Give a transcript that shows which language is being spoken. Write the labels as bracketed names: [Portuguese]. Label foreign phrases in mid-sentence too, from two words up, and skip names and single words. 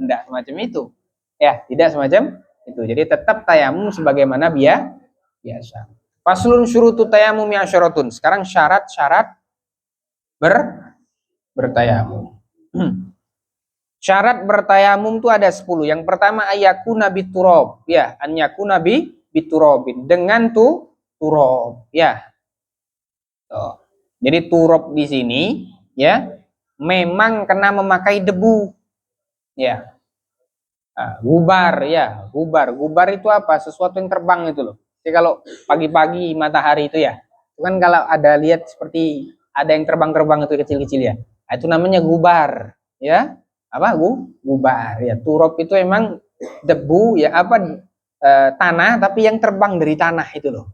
[Indonesian] Tidak semacam itu. Ya, tidak semacam itu. Jadi tetap tayamum sebagaimana biasa. [Arabic] فصل شروط تيمم [Indonesian] ya syaratun. Sekarang syarat-syarat bertayamum. Syarat bertayamum itu ada 10. Yang pertama [Arabic] أيكون بتراب, [Indonesian] ya, [Arabic] أن يكون بتراب, [Indonesian] dengan turab, ya. Tuh. Jadi turab di sini ya memang kena memakai debu. Ya. Gubar ya, gubar itu apa? Sesuatu yang terbang itu loh. Jadi kalau pagi-pagi matahari itu ya, itu kan kalau ada lihat seperti ada yang terbang-terbang itu kecil-kecil ya. Itu namanya gubar, ya. Apa gubar ya. Turab itu emang debu ya, apa tanah tapi yang terbang dari tanah itu loh.